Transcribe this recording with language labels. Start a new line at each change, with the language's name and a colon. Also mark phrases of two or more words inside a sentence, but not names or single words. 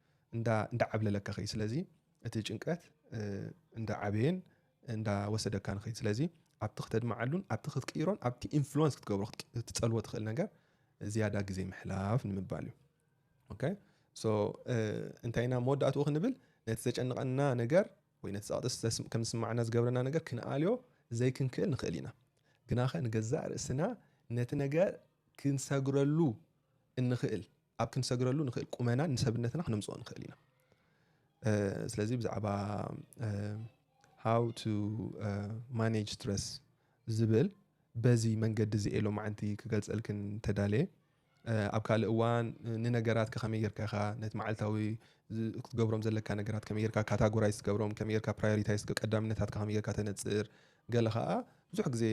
Tigrinya: እንዳ ዓብለለካ ኸይ ስለዚ እቲ ጭንቀት እንዳ ዓበየን እንዳ ወሰደካ ንኸይ ስለዚ ኣብቲ ክትድማዓሉን ኣብቲ ክትቅይሮን ኣብቲ ኢንፍሉዌንስ ክትገብሮ ክትጸልዎ ትኽእል ነገር ዝያዳ ግዜ ምሕላፍ ንምባል እዩ
English: okay so
Tigrinya: እንታይና መወዳእቱ ክንብል ነቲ ዘጨንቐና ነገር ወይ ነቲ ጸቕጢ ከም ዝስማዓና ዝገብረና ነገር ክንኣልዮ ዘይክንክእል ንኽእል ኢና ግናኸ ንገዛእ ርእስና ነቲ ነገር ክንሰግረሉ እንኽእል ኣብ ክንሰግረሉ ንኽእል ቁመና ንሰብነትና ክነምጽኦ ንኽእል ኢና ስለዚ ብዛዕባ
English: how to manage stress
Tigrinya: ዝብል በዚ መንገዲ እዚ ኢሎ ማዓንቲ ክገልጸልክን ተዳልየ ኣብ ካልእ እዋን ንነገራት ከመይ ጌርካ ኢኻ ነቲ መዓልታዊ ክትገብሮም ዘለካ ነገራት ከመይ ጌርካ ካታጎራይዝ ትገብሮም ከመይ ጌርካ ፕራዮሪታይዝ ቀዳምነታት ከመይ ጌርካ ተነጽር ገለ ከዓ ብዙሕ ግዜ